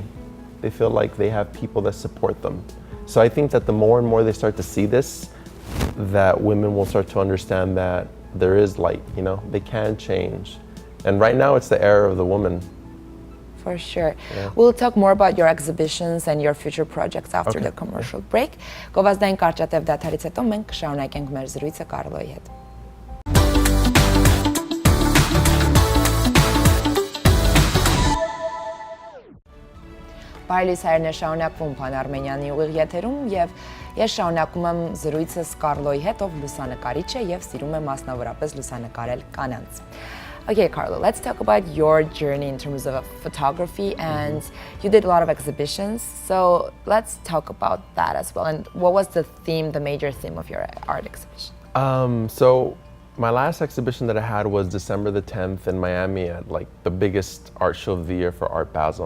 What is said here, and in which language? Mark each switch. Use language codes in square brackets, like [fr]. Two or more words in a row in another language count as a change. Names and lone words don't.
[en] They feel like they have people that support them. So I think that the more and more they start to see this, that women will start to understand that there is light, you know, they can change. And right now it's the era of the woman. For sure. Yeah. We'll talk more about your exhibitions and your future projects after the commercial break. [hy] Գովազդային կարճատև դադարից հետո մենք կշարունակենք մեր զրույցը Կարլոյի հետ։ Բարելիս հայրն է, շարունակվում Փանարմենյանի ուղիղ եթերում, եւ ես շարունակում եմ զրույցս Կարլոյի հետ, ով լուսանկարիչ է եւ սիրում է մասնավորապես լուսանկարել կանանց։ [en] Okay, Karlo, let's talk about your journey in terms of photography, and you did a lot of exhibitions. So let's talk about that as well. And what was the theme, the major theme of your art exhibition? So my last exhibition that I had was December the 10th in Miami at like the biggest art show of the year for Art Basel.